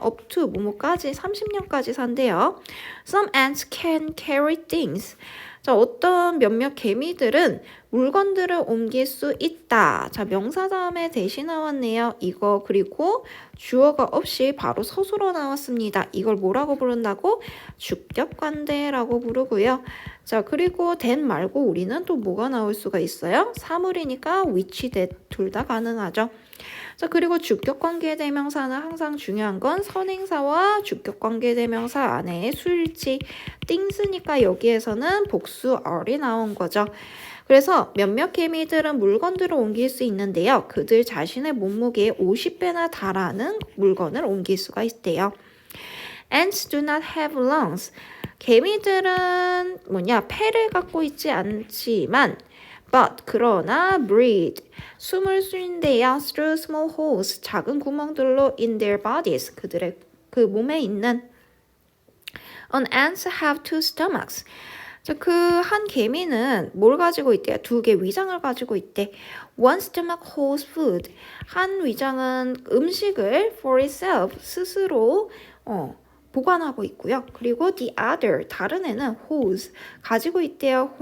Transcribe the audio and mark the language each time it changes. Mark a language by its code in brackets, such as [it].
[ko] up to, 뭐뭐까지, 30년까지 산대요. [en] Some ants can carry things. [ko] 자, 어떤 몇몇 개미들은 물건들을 옮길 수 있다. 자, 명사 다음에 대시 나왔네요. 이거 그리고 주어가 없이 바로 서술어 나왔습니다. 이걸 뭐라고 부른다고? 주격관대라고 부르고요. 자, 그리고 that 말고 우리는 또 뭐가 나올 수가 있어요? 사물이니까 which, that 둘 다 가능하죠. 자, 그리고 주격관계대명사는 항상 중요한 건 선행사와 주격관계대명사 안에 수일치 things니까 여기에서는 복수 are이 나온 거죠. 그래서 몇몇 개미들은 물건들을 옮길 수 있는데요. 그들 자신의 몸무게의 50배나 달하는 물건을 옮길 수가 있대요. [en] Ants do not have lungs. [ko] 개미들은 폐를 갖고 있지 않지만 but 그러나 breathe 숨을 쉰대요. [en] through small holes [ko] 작은 구멍들로 [en] in their bodies [ko] 그들의 그 몸에 있는 [en] An ants have two stomachs. [ko] 그 한 개미는 뭘 가지고 있대요? 두 개 위장을 가지고 있대. [en] One stomach holds food. [ko] 한 위장은 음식을 [en] for itself [ko] 스스로 보관하고 있고요. 그리고 [en] the other [ko] 다른 애는 holds 가지고 있대요.